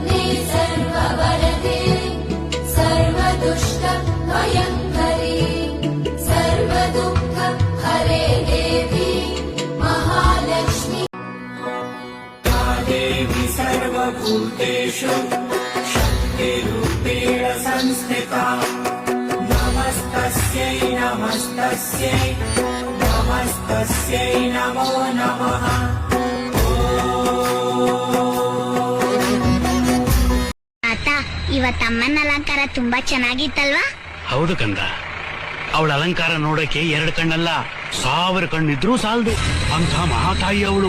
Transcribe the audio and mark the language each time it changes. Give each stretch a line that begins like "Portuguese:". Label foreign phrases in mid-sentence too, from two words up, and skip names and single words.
Sanskrit: सर्ववरदे सर्वदुष्ट भयङ्करी सर्वदुःख हरे देवी महालक्ष्मी देवी सर्वभूतेषु शक्तिरूपेण संस्थिता नमस्तस्यै नमस्तस्यै नमस्तस्यै नमो नमः।
Kannada: ಇವತ್ತಮ್ಮನ ಅಲಂಕಾರ ತುಂಬಾ ಚೆನ್ನಾಗಿತ್ತಲ್ವಾ? ಹೌದು ಕಂದ, ಅವಳ ಅಲಂಕಾರ ನೋಡಕ್ಕೆ 2 ಕಣ್ಣಲ್ಲ 1000 ಕಣ್ಣಿದ್ರೂ ಸಾಲದು ಅಂಥ ಮಹಾತಾಯಿ ಅವಳು.